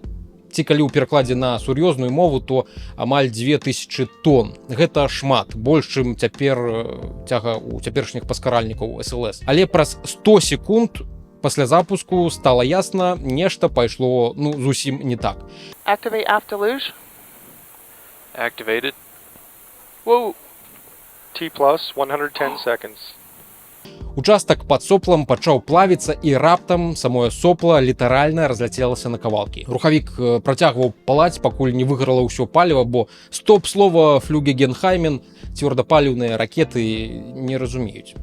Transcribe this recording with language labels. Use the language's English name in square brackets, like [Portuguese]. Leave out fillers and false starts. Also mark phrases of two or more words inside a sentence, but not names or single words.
[Belarusian] Ці калі ў перакладзе на сур'ёзную мову, то амаль 2000 тонн. Гэта шмат, больш, чым цяпер цяга ў цяперашніх паскаральнікаў СЛС. Але праз 100 секунд пасля запуску стала ясна, нешта пайшло зусім не так. [English] Activate afterluge. Activated. Whoa. T plus 110 seconds. [Belarusian] Участак пад соплам пачаў плавіцца і раптам самое сопла літаральна разляцелася на кавалкі. Рухавік працягваў палаць, пакуль не выгарала ўсё паліва, бо стоп-слова Флюгегенхаймен цвёрдапаліўныя ракеты не разумеюць.